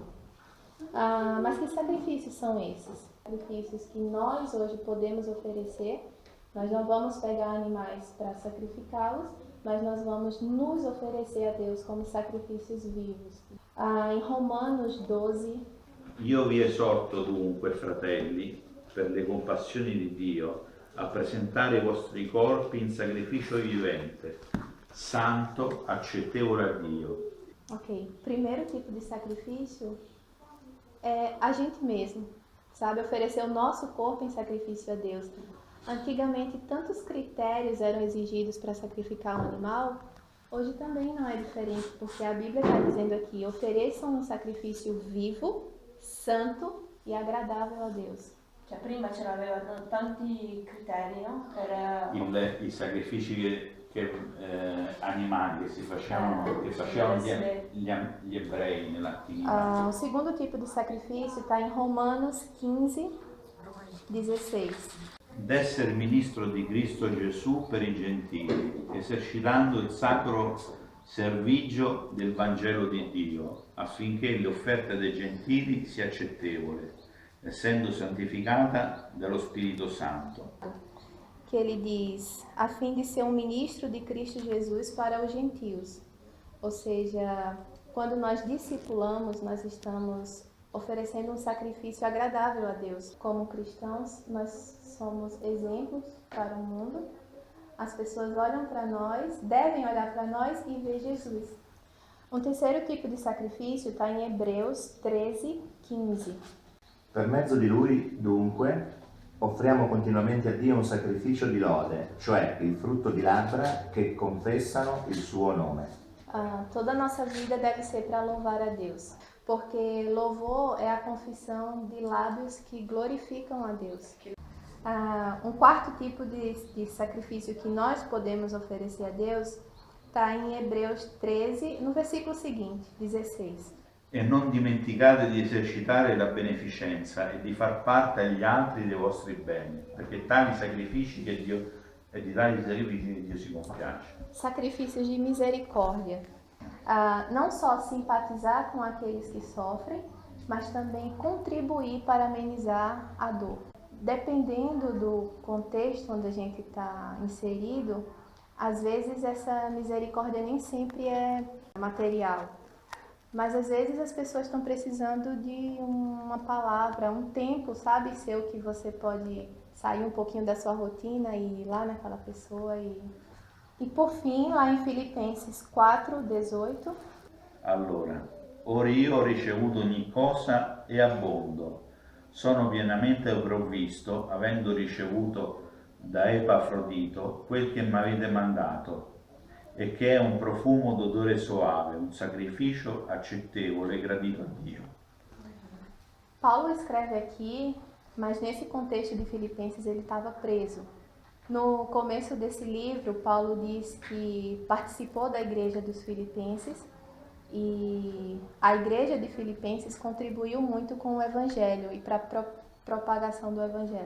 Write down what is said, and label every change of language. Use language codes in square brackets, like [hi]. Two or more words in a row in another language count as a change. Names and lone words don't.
[pt] Mas que sacrifícios são esses? Sacrifícios que nós hoje podemos oferecer. Nós não vamos pegar animais para sacrificá-los, mas nós vamos nos oferecer a Deus como sacrifícios vivos. Em Romanos 12... [it] Io vi esorto dunque, fratelli, per le compassioni di Dio, a presentare i vostri corpi in sacrificio vivente, santo, accettevole a Dio. [pt] Ok, primeiro tipo de sacrifício é a gente mesmo, sabe? Oferecer o nosso corpo em sacrifício a Deus. Antigamente, tantos critérios eram exigidos para sacrificar um animal, hoje também não é diferente, porque a Bíblia está dizendo aqui, ofereçam um sacrifício vivo, santo e agradável a Deus. [it] Cioè, prima c'erano tanti criteri, no? I sacrifici animali che facevano gli ebrei nell'antichità. [pt] O segundo tipo de sacrifício está em Romanos 15, 16. [it] D'essere ministro di Cristo Gesù per i gentili, esercitando il sacro servigio del Vangelo di Dio, affinché l'offerta dei gentili sia accettevole, essendo santificata dallo Spirito Santo. [pt] Que ele diz, a fim de ser um ministro de Cristo Jesus para os gentios. Ou seja, quando nós discipulamos, nós estamos oferecendo um sacrifício agradável a Deus. Como cristãos, nós somos exemplos para o mundo. As pessoas olham para nós, devem olhar para nós e ver Jesus. Um terceiro tipo de sacrifício está em Hebreus 13, 15. [it] Per mezzo di lui, dunque, offriamo continuamente a Dio un sacrificio di lode, cioè il frutto di labbra che confessano il suo nome. [pt] Toda a nossa vida deve ser para louvar a Deus, porque louvor é a confissão de lábios que glorificam a Deus. Um quarto tipo de sacrifício que nós podemos oferecer a Deus está em Hebreus 13, no versículo seguinte, 16. [it] E non dimenticate di esercitare la beneficenza e di far parte agli altri dei vostri beni, perché tali sacrifici che Dio si compiace. [pt] Sacrifícios de misericórdia. Não só simpatizar com aqueles que sofrem, mas também contribuir para amenizar a dor. Dependendo do contexto onde a gente está inserido, às vezes essa misericórdia nem sempre é material. Mas às vezes as pessoas estão precisando de uma palavra, um tempo, sabe, seu, que você pode sair um pouquinho da sua rotina e ir lá naquela pessoa. E por fim, lá em Filipenses 4, 18. [it] Allora, ora io ho ricevuto ogni cosa e abbonto, sono pienamente provvisto, avendo ricevuto da Epafrodito quel che mi avete mandato, e che è un profumo d'odore soave, un sacrificio accettevole e gradito a Dio. [pt] Paulo escreve aqui, mas nesse contexto de Filipenses ele estava preso. No começo desse livro, Paulo diz que participou da igreja dos Filipenses e a igreja de Filipenses contribuiu muito com o evangelho e para a propagação do evangelho.